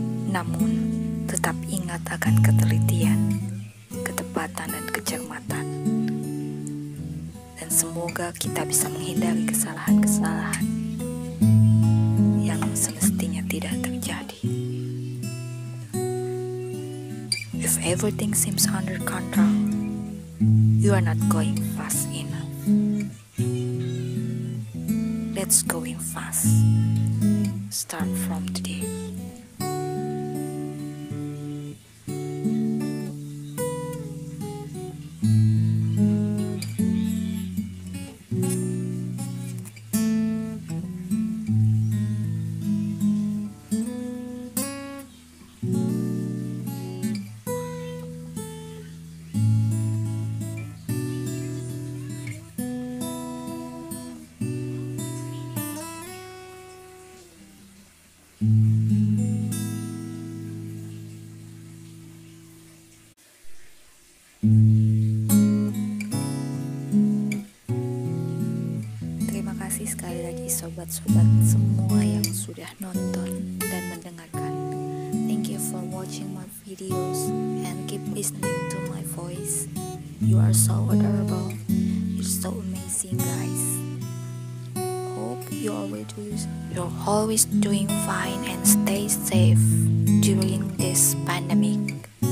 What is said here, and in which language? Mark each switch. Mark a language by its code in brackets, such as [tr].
[id] Namun, tetap ingat akan ketelitian, ketepatan, dan kecermatan. Dan semoga kita bisa menghindari kesalahan-kesalahan yang semestinya tidak terjadi. [en] If everything seems under control, you are not going fast enough. Let's going fast. Start from today. [id] Terima kasih sekali lagi sobat-sobat semua yang sudah nonton dan mendengarkan. [en] Thank you for watching my videos and keep listening to my voice. You are so adorable. You're so amazing, guys. Hope you're always doing fine and stay safe during this pandemic.